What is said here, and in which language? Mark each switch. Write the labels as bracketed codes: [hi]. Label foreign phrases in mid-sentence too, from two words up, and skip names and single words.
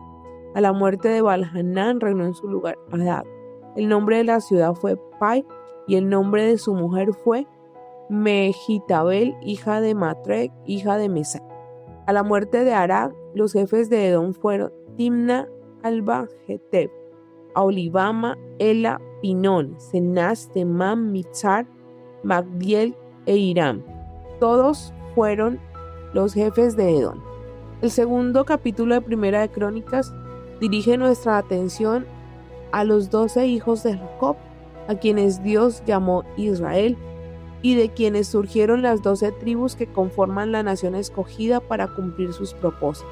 [es] A la muerte de Baal-Hanán reinó en su lugar Hadad. El nombre de la ciudad fue Pai y el nombre de su mujer fue Mejitabel, hija de Matrec, hija de Mesac. A la muerte de Arad, los jefes de Edom fueron Timna, Alba, Geteb, Aholibama, Ela, Pinón, Cenaz, Temán, Mitzar, Magdiel e Hiram. Todos fueron los jefes de Edom. El segundo capítulo de Primera de Crónicas dirige nuestra atención a los 12 hijos de Jacob, a quienes Dios llamó Israel, y de quienes surgieron las 12 tribus que conforman la nación escogida para cumplir sus propósitos.